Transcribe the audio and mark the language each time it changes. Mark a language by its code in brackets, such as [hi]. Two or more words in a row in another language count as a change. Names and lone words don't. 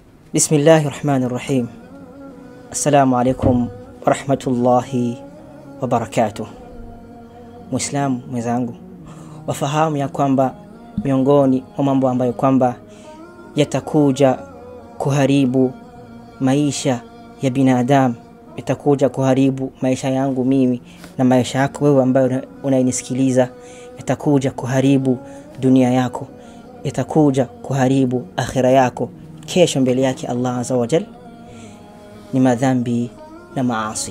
[ar] بسم الله الرحمن الرحيم السلام عليكم ورحمة الله وبركاته. [sw] Muislamu mwenzangu, wafahamu ya kwamba miongoni mwa mambo ambayo kwamba yatakuja kuharibu maisha ya binadamu, yatakuja kuharibu maisha yangu mimi na maisha yako wewe ambaye unayenisikiliza, yatakuja kuharibu dunia yako, yatakuja kuharibu akhira yako kesho mbele yake Allah [ar] عز وجل, [sw] ni madhambi na maasi.